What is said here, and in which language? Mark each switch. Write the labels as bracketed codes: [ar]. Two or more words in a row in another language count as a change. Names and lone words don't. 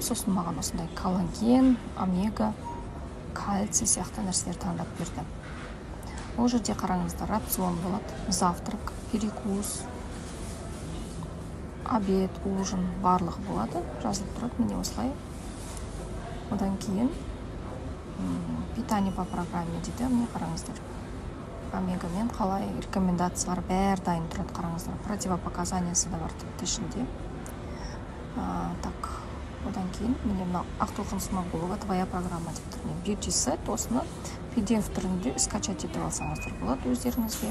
[kk] Сосын маған осындай коллаген, омега, кальций сияқты нәрселер таңдап берді. Ол жерде қараңыздар, рацион болады. [ru] Завтрак, перекус, обед, ужин [kk] барлығы болады. Жазылып тұрады, міне осылай. Одан кейін [ru] питание по программе [kk] дейді. Міне қараңыздар. Омегамен қалай рекомендациялар бәрі дайын тұрады, қараңыздар. Противопоказаниясы да бар тіпті ішінде. Так, одан кейін міне мына Ақтолқын Смағұлова [ru] твоя программа [kk] деп тұр. [en] Beauty set, [kk] осыны PDF түрінде скачать етіп алсаңыздар болады өздеріңізге.